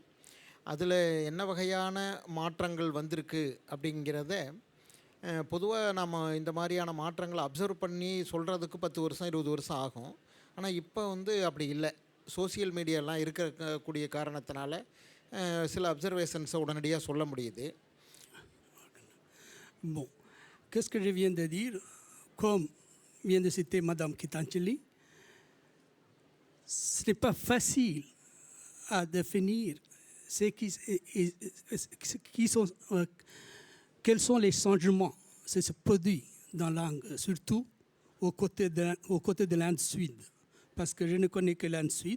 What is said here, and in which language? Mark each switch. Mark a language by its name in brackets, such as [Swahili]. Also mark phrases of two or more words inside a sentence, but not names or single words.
[Tamil] அதில் என்ன வகையான மாற்றங்கள் வந்திருக்கு அப்படிங்கிறத பொதுவாக நம்ம இந்த மாதிரியான மாற்றங்களை அப்சர்வ் பண்ணி சொல்கிறதுக்கு 10 வருஷம் 20 வருஷம் ஆகும். ஆனால் இப்போ வந்து அப்படி இல்லை. [English] social media [Tamil] இருக்கக்கூடிய காரணத்தினால சில அப்சர்வேஷன்ஸை உடனடியாக சொல்ல முடியுது. [French] Bon, qu'est-ce que je viens de dire? Comme vient de citer Madame Geetanjali, ce n'est pas facile à définir quels sont les changements qui se produisent dans la langue, surtout aux côtés de l'Inde Sud, parce que je ne connais que l'Inde Sud.